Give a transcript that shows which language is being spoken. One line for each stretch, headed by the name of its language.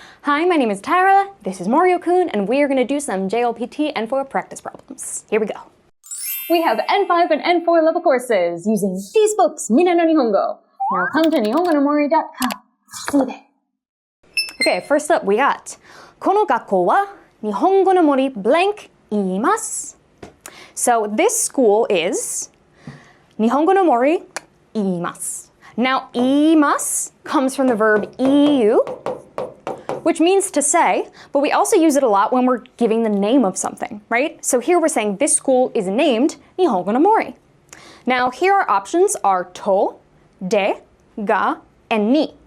English: Hi, my name is Tara, this is Mario-kun, and we are going to do some JLPT N4 practice problems. Here we go. We have N5 and N4 level courses using these books, Mina no Nihongo. Now come to nihongonomori.com. Okay, first up we got
Japanese: この学校は日本語の森 blank 言います.
English: So this school is
Japanese: 日本語の森言います.
English: Now 言います comes from the verb 言う, which means to say, but we also use it a lot when we're giving the name of something, right? So here we're saying this school is named 日本語の森. Now here our options are と, で, が, and に.